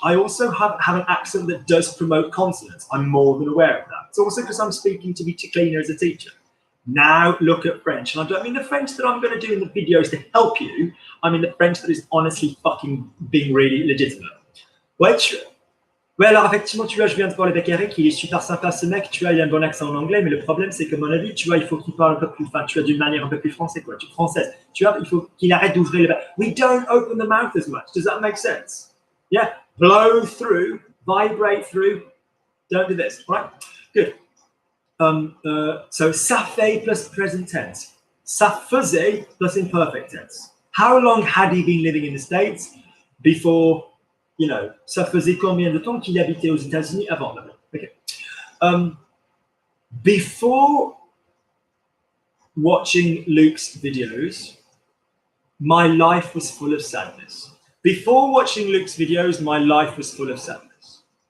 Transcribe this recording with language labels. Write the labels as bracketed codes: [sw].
[en] I also have an accent that does promote consonants. I'm more than aware of that. It's also because I'm speaking to be cleaner as a teacher. Now look at French. And I don't mean the French that I'm going to do in the videos to help you. I mean the French that is honestly fucking being really legitimate. [fr] Ouais, alors effectivement, tu vois, je viens de parler avec Eric, il est super sympa ce mec, tu vois, il a un bon accent en anglais, mais le problème c'est que, à mon avis, tu vois, il faut qu'il parle un peu plus, tu vois, d'une manière un peu plus française, française. Tu vois, il faut qu'il arrête d'ouvrir le... [en] We don't open the mouth as much. Does that make sense? Yeah, blow through, vibrate through. Don't do this, right? Good. So, ça fait plus present tense. Ça faisait plus imperfect tense. How long had he been living in the States before... [fr] ça faisait combien de temps qu'il habitait aux États-Unis avant? [en] Okay. Before watching Luke's videos, my life was full of sadness. Before watching Luke's videos, my life was full of sadness.